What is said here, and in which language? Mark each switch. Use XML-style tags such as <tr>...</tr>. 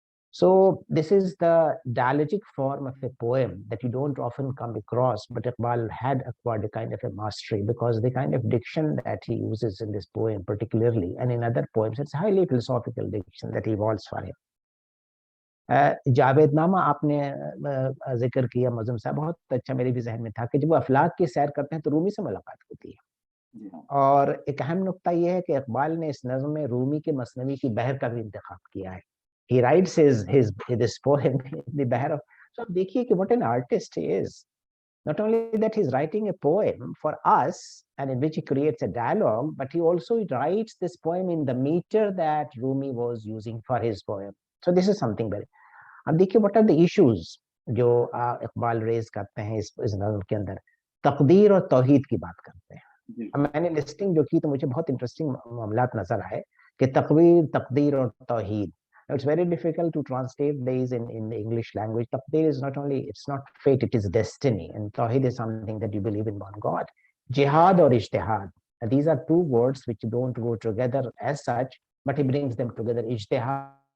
<en>So this is the dialogic form of a poem that you don't often come across, but Iqbal had acquired a kind of a mastery because the kind of diction that he uses in this poem particularly, and in other poems, it's highly philosophical diction that evolves for him.</en> <hi>जावेदनामा आपने जिक्र किया मौज़म साहब, बहुत अच्छा मेरे भी जहन में था कि जब वो अफलाक की सैर करते हैं तो रूमी से मुलाकात होती है। और एक अहम नुक्ता ये है कि इकबाल ने इस नज़्म में रूमी के मसनवी की बहर का भी इंतखाब किया है।</hi> <en>He writes this poem in the Bahar of. So</en> <hi>देखिए कि</hi> <en>what an artist he is. Not only that he's writing a poem for us and in which he creates a dialogue, but he also writes this poem in the meter that Rumi was using for his poem. So this is something very.</en> <hi>अब देखिए</hi> <en>what are the issues</en> <hi>जो Iqbal raise करते हैं इस नज़्म के अंदर. तकदीर और तौहीद की बात करते हैं. अब मैंने लिस्टिंग जो की तो मुझे बहुत इंटरेस्टिंग मामलात नजर आए कि तकदीर और तौहीद.</hi> <en>It's very difficult to translate these in the English language. Taqdeer is not only, it's not fate, it is destiny. And Tawheed is something that you believe in one God. Jihad or Ijtihad. These are two words which don't go together as such, but he brings them together. Ijtihad.</en>